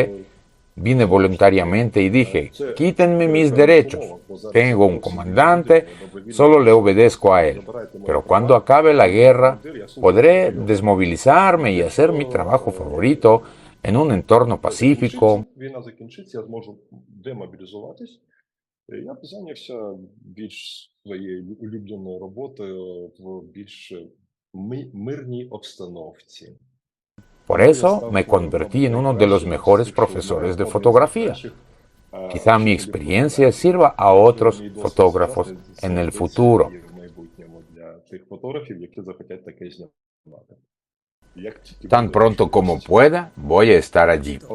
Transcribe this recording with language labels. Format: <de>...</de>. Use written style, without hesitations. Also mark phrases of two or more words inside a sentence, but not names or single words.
<es>Vine voluntariamente y dije, quítenme mis derechos. Tengo un comandante, solo le obedezco a él. Pero cuando acabe la guerra, podré desmovilizarme y hacer mi trabajo favorito en un entorno pacífico.</es> <uk>Я б зайнявся більш своєю улюбленою роботою в більш мирній обстановці.</uk> <es>Por eso me convertí en uno de los mejores profesores de fotografía. Quizá mi experiencia sirva a otros fotógrafos en el futuro. Tan pronto como pueda, voy a estar allí.</es>